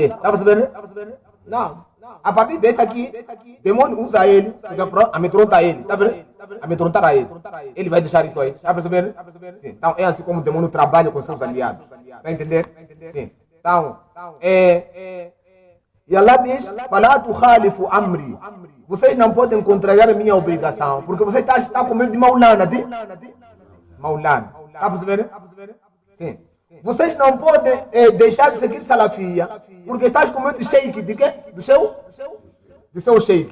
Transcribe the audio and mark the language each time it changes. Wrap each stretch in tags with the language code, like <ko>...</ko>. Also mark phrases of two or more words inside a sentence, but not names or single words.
<pt>Está percebendo? Não. A partir desse aqui, demônio usa ele para amedrontar ele. Está vendo? Amedrontar a ele. Ele vai deixar isso aí. Está percebendo? Sim. Então é assim como o demônio trabalha com seus aliados. Está entendendo? Sim. Então, e Allah diz,</pt> <ar>فَلَا تُخَالِفُوا أَمْرِي.</ar> <pt>Vocês não podem contrariar a minha obrigação, porque você está com medo de Maulana. Maulana. Está percebendo? Sim. Vocês não podem deixar de seguir Salafia, porque estás com medo de sheik, de quê? Do seu sheik.</pt>